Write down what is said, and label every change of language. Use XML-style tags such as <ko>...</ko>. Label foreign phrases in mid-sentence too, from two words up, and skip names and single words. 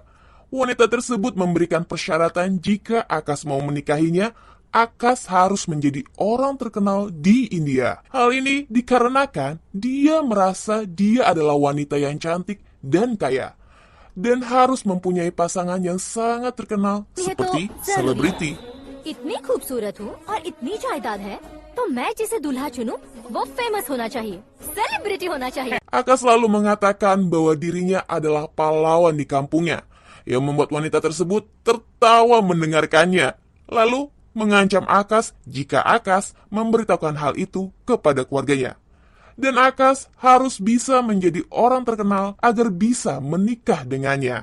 <id>Wanita tersebut memberikan persyaratan jika Akash mau menikahinya, Akash harus menjadi orang terkenal di India. Hal ini dikarenakan dia merasa dia adalah wanita yang cantik dan kaya, dan harus mempunyai pasangan yang sangat terkenal seperti selebriti.</id> <hi>इतनी खूबसूरत हूँ और इतनी जायदाद है तो मैं जिसे दूल्हा चुनूं वो फेमस होना चाहिए, सेलिब्रिटी होना चाहिए.</hi> <id>Akash selalu mengatakan bahwa dirinya adalah pahlawan di kampungnya, yang membuat wanita tersebut tertawa mendengarkannya, lalu mengancam Akash jika Akash memberitahukan hal itu kepada keluarganya. Dan Akash harus bisa menjadi orang terkenal agar bisa menikah dengannya.</id>